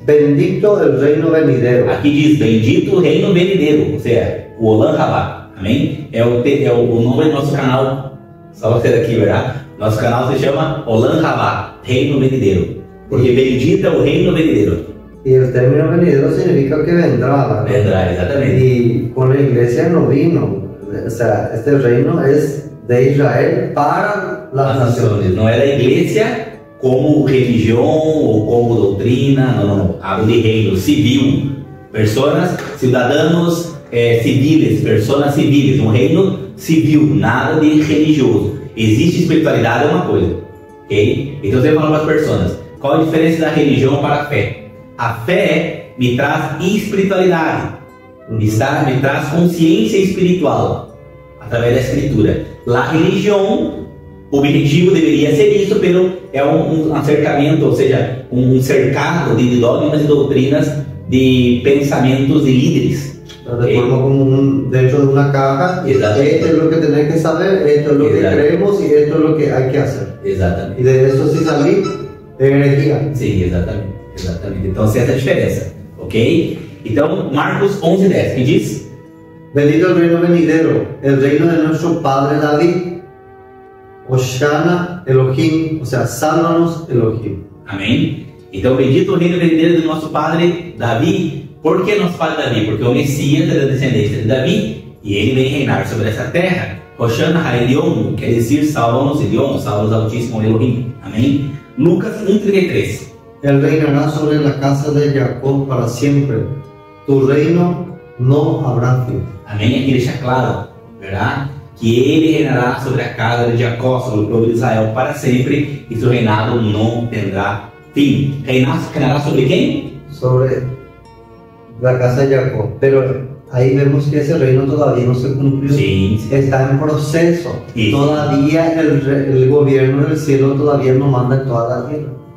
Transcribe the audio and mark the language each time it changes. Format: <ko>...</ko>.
<es>Bendito el reino venidero.</es> <pt>Aqui diz: bendito o reino venidero, ou seja, o Olam Rabá. Amém? É o nome do nosso canal. Só você daqui, verdade? Nosso canal se chama Olam Rabá, Reino Venidero. Porque bendito é o reino venidero.</pt> <es>Y el término venidero significa que vendrá. Vendrá,</es> <pt>exatamente.</pt> <es>Y con la iglesia no vino. O sea, este reino es de Israel para las naciones.</es> <pt>Não é da igreja como religião ou como doutrina, não.</pt> <es>Habla de reino civil.</es> <pt>Cidadãos civis, pessoas civis, um reino civil, nada de religioso. Existe espiritualidade, é uma coisa, ok? Então você fala para as pessoas: qual a diferença da religião para a fé? A fé me traz espiritualidade, me traz consciência espiritual através da escritura. A religião objetivo deveria ser isso, pero é um acercamento, ou seja, um cercado de dogmas e doutrinas de pensamentos de líderes.</pt> <es>De forma como dentro de una caja, esto es lo que tenés que saber, esto es lo que creemos y esto es lo que hay que hacer.</es> <pt>Exatamente.</pt> <es>Y de eso sí salir de herejía.</es> <pt>Sim, exatamente, exatamente. Então, essa é a diferença, ok? Então, Marcos 11:10, que diz?</pt> <es>Bendito el reino venidero, el reino de nuestro padre David. Hoshana Elohim, o sea, sálvanos Elohim.</es> <pt>Amém? Então, bendito o reino venidero do nosso padre Davi. Por que nosso padre Davi? Porque o Messias é da descendência de Davi e ele vem reinar sobre essa terra. Hoshana Ha'Elion, quer dizer, salva-nos Elion, salva-nos Altíssimo Elohim. Amém? Lucas 1:33.</pt> <es>Él reinará sobre la casa de Jacob para siempre. Tu reino no habrá fin.</es> <pt>Amém? Aqui deixa claro, verdade? Que ele reinará sobre a casa de Jacó, sobre o povo de Israel para sempre, e seu reinado não terá fim. Reinará sobre quem?</pt> <es>Sobre la casa de Jacob. Pero ahí vemos que ese reino todavía no se cumplió. Sí. Está en proceso. Sí. Todavía el gobierno del cielo todavía no manda en toda la tierra.</es>